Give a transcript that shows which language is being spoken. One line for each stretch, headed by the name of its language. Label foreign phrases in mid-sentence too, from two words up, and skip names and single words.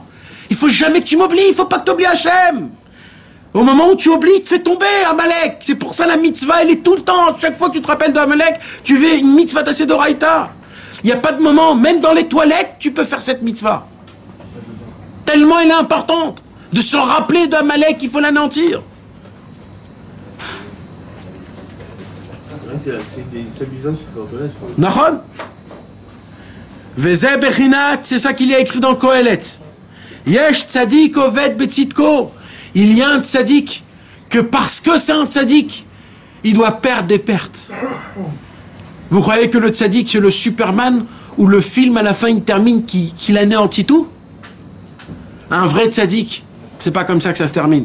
French: Il faut jamais que tu m'oublies, il faut pas que tu oublies Hachem. Au moment où tu oublies, il te fait tomber Amalek. C'est pour ça la mitzvah, elle est tout le temps. Chaque fois que tu te rappelles de Amalek, tu fais une mitzvah tassée d'Oraïta. Il n'y a pas de moment, même dans les toilettes, tu peux faire cette mitzvah. Tellement elle est importante. De se rappeler d'Amalek, il faut l'anéantir. Nachon.
Hebrew: וזה בחינת,
French: c'est ça qu'il y a écrit dans Kohelet.
Hebrew: יש צדיק אובד בצדקו.
French: Il y a un tzadik que parce que c'est un tzadik, il doit perdre des pertes. Vous croyez que le tzadik c'est le Superman où le film à la fin il termine qu'il anéantit tout? Un vrai tzadik, c'est pas comme ça que ça se termine.